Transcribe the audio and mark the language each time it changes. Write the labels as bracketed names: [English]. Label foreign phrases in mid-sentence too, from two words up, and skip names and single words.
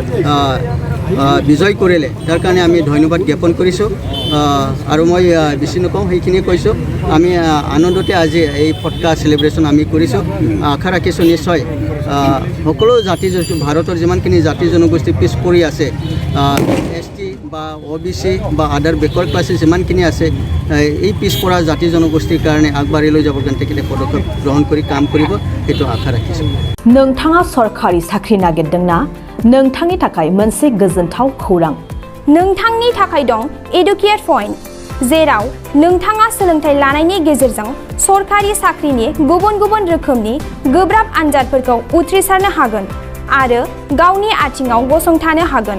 [Assamese] বিজয় কৰিলে তাৰ কাৰণে আমি ধন্যবাদ জ্ঞাপন কৰিছোঁ আৰু মই বেছি নকওঁ সেইখিনিয়ে কৈছোঁ আমি আনন্দতে আজি এই ফটকা চেলিব্ৰেশ্যন আমি কৰিছোঁ আশা ৰাখিছোঁ নিশ্চয় সকলো জাতি ভাৰতৰ যিমানখিনি জাতি জনগোষ্ঠী পিছ পৰি আছে ST বা OBC বা [English] other backward classes [Assamese] যিমানখিনি আছে এই পিছপৰা জাতি জনগোষ্ঠীৰ কাৰণে আগবাঢ়ি লৈ যাবৰ কাৰণে তেখেতে পদক্ষেপ গ্ৰহণ কৰি কাম কৰিব সেইটো আশা ৰাখিছোঁ। [Bodo] नोंथाङा सरखारि साख्रि नागिरदोंना? नोंथांनि थाखाय मोनसे गोजोनथाव खौरां। नोंथांनि थाखाय दं [English] educate point, [Bodo] जेराव नोंथाङा सोलोंथाइ लानायनि गेजेरजों सरखारि साख्रिनि गुबुन गुबुन रोखोमनि गोब्राब आनजादफोरखौ उथ्रिसारनो हागोन आरो गावनि आथिङाव गसंथानो हागोन।